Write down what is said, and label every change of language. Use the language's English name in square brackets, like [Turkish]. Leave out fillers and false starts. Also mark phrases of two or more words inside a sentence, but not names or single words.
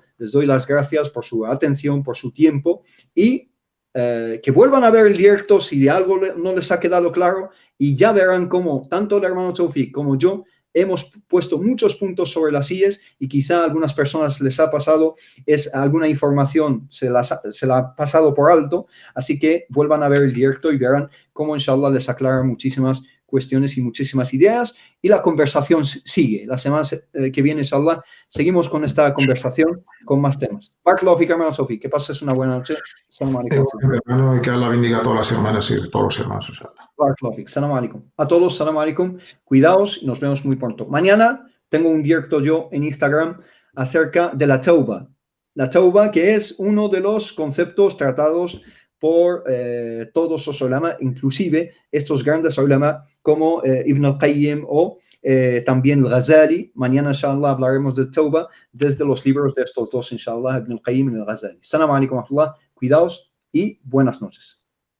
[Spanish] Les doy las gracias por su atención, por su tiempo y que vuelvan a ver el directo si algo no les ha quedado claro y ya verán cómo tanto el hermano Tawfiq como yo hemos puesto muchos puntos sobre las IES y quizá a algunas personas les ha pasado, alguna información se la ha pasado por alto, así que vuelvan a ver el directo y verán cómo inshallah les aclara muchísimas cuestiones y muchísimas ideas y la conversación sigue. La semana que viene, inshallah, seguimos con esta conversación con más temas. [Arabic] بارك الله فيك, [Spanish] hermano Sofi, que pases una buena noche. [Arabic] سلام عليكم. [Spanish] Hermano, y que Allah bendiga a todas las hermanas y todos los hermanos, inshallah. [Arabic] بارك الله فيك. سلام عليكم. [Spanish] A todos, [Arabic] سلام عليكم. [Spanish] Cuidaos y nos vemos muy pronto. Mañana tengo un directo yo en Instagram acerca de la tauba. La tauba, que es uno de los conceptos tratados por todos los ulama, inclusive estos grandes ulama como Ibn al-Qayyim o también al-Ghazali. Mañana, inshallah, hablaremos de Tauba desde los libros de estos dos, inshallah, Ibn al-Qayyim y al-Ghazali. [Arabic] سلام عليكم ورحمة الله. [Spanish] Cuidaos y buenas noches.